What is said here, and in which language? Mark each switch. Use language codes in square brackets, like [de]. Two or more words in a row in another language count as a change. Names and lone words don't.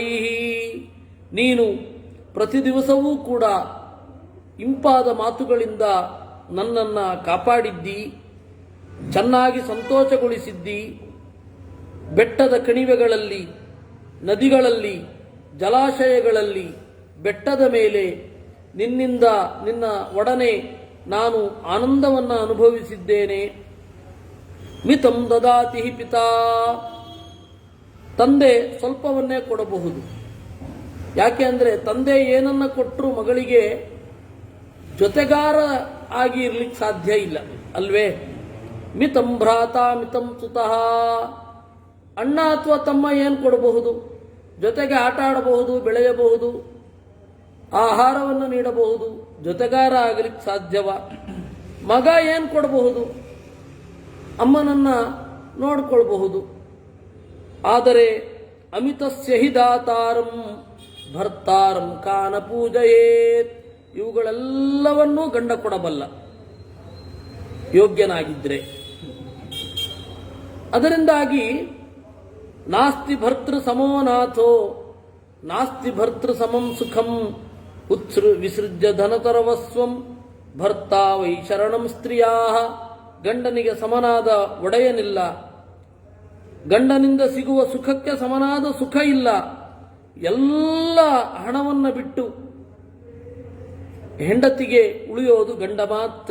[kn] ನೀನು ಪ್ರತಿ ದಿವಸವೂ ಕೂಡ ಇಂಪಾದ ಮಾತುಗಳಿಂದ ನನ್ನನ್ನು ಕಾಪಾಡಿದ್ದಿ, ಚೆನ್ನಾಗಿ ಸಂತೋಷಗೊಳಿಸಿದ್ದಿ. ಬೆಟ್ಟದ ಕಣಿವೆಗಳಲ್ಲಿ, ನದಿಗಳಲ್ಲಿ, ಜಲಾಶಯಗಳಲ್ಲಿ, ಬೆಟ್ಟದ ಮೇಲೆ ನಿನ್ನಿಂದ ನಿನ್ನ ಒಡನೆ ನಾನು ಆನಂದವನ್ನು ಅನುಭವಿಸಿದ್ದೇನೆ. [sa] ಮಿತಂ ದದಾತಿ ಪಿತಾ, [kn] ತಂದೆ ಸ್ವಲ್ಪವನ್ನೇ ಕೊಡಬಹುದು. ಯಾಕೆ ಅಂದರೆ ತಂದೆ ಏನನ್ನ ಕೊಟ್ಟರು ಮಗಳಿಗೆ ಜೊತೆಗಾರ ಆಗಿ ಇರ್ಲಿಕ್ಕೆ ಸಾಧ್ಯ ಇಲ್ಲ ಅಲ್ವೇ. [sa] ಮಿತಂ ಭ್ರಾತ ಮಿತಂ ಸುತಃ, [kn] ಅಣ್ಣ ಅಥವಾ ತಮ್ಮ ಏನು ಕೊಡಬಹುದು? ಜೊತೆಗೆ ಆಟ ಆಡಬಹುದು, ಬೆಳೆಯಬಹುದು, ಆಹಾರವನ್ನು ನೀಡಬಹುದು, ಜೊತೆಗಾರ ಆಗಲಿಕ್ಕೆ ಸಾಧ್ಯವ? ಮಗ ಏನು ಕೊಡಬಹುದು? ಅಮ್ಮನನ್ನ ನೋಡಿಕೊಳ್ಬಹುದು. [sa] ಆದರೆ ಅಮಿತಸ್ಯ ಹಿ ದಾತಾರಂ ಭರ್ತಾರಂ ಕಾನ ಪೂಜಯೇತ್, [kn] ಇವುಗಳೆಲ್ಲವನ್ನೂ ಗಂಡ ಕೊಡಬಲ್ಲ ಯೋಗ್ಯನಾಗಿದ್ರೆ. [sa] ಅದರಿಂದಾಗಿ ನಾಸ್ತಿ ಭರ್ತೃ ಸಮೋನಾಥೋ ನಾಸ್ತಿ ಭರ್ತೃ ಸಮಂ ಸುಖಂ ವಿಸೃಜ್ಯ ಧನತರವಸ್ವಂ ಭರ್ತಾ ವೈ ಶರಣಂ ಸ್ತ್ರೀಯಾ. [kn] ಗಂಡನಿಗೆ ಸಮನಾದ ಒಡೆಯನಿಲ್ಲ, ಗಂಡನಿಂದ ಸಿಗುವ ಸುಖಕ್ಕೆ ಸಮನಾದ ಸುಖ ಇಲ್ಲ. ಎಲ್ಲ ಹಣವನ್ನು ಬಿಟ್ಟು ಹೆಂಡತಿಗೆ ಉಳಿಯೋದು ಗಂಡ ಮಾತ್ರ.